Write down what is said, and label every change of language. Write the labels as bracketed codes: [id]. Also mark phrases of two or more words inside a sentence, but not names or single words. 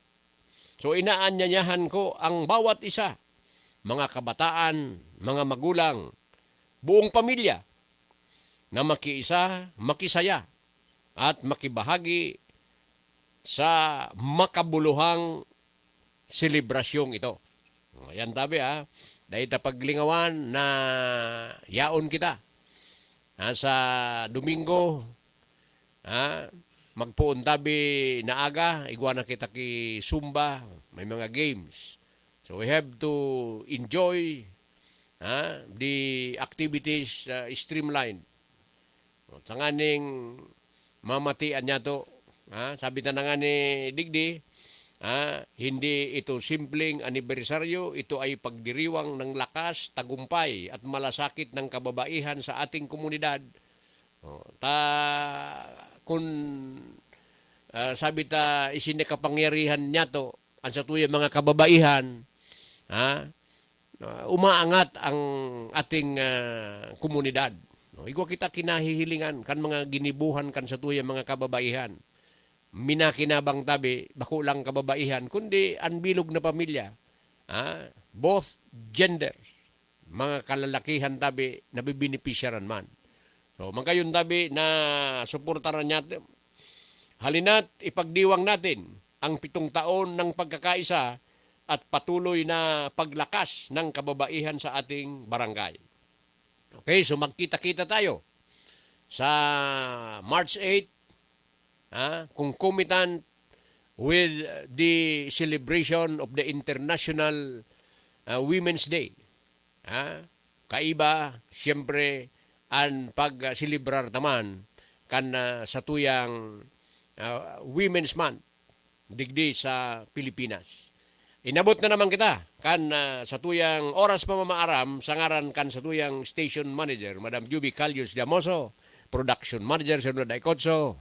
[tl] So inaanyayahan ko ang bawat isa, mga kabataan, mga magulang, buong pamilya, na makiisa, makisaya, at makibahagi sa makabuluhang selebrasyong ito. [bik] Ayan tabi dahil paglingawan na yaon kita. Sa Domingo, magpuon tabi na aga, igwa na kita ki Zumba, may mga games. [en] So we have to enjoy the activities streamlined. [bik] Sa nganing mamatian niya to, [tl] sabi na nga ni Digdi, hindi ito simpleng anibersaryo, ito ay pagdiriwang ng lakas, tagumpay at malasakit ng kababaihan sa ating komunidad. [bik] Kung sabi ta isinikapangyarihan niya to, ang sa tuyang [tl] mga kababaihan, umaangat ang ating komunidad. [bik] Igwa kita kinahihilingan kan mga ginibuhan kan sa tuyang mga kababaihan. Minakinabang tabi, bako lang kababaihan, kundi anbilog na pamilya. [en] Both genders, [bik] mga kalalakihan tabi, nabibinipisyaran man. [tl] So, [bik] magayon tabi na suportaran niya [tl] halina't ipagdiwang natin ang 7 taon ng pagkakaisa at patuloy na paglakas ng kababaihan sa ating barangay. [en] Okay, so [tl] magkita-kita tayo sa [en] March 8, concomitant with the celebration of the International Women's Day. [bik] Kaiba, siyempre, ang pag-celebrar naman kan sa tuyang Women's Month digdi sa Pilipinas. Inabot na naman kita kan sa tuyang oras pamamaaram sa ngaran kan sa tuyang station manager, Madam Juby Calius Diamoso, production manager Sir Noday Cotso.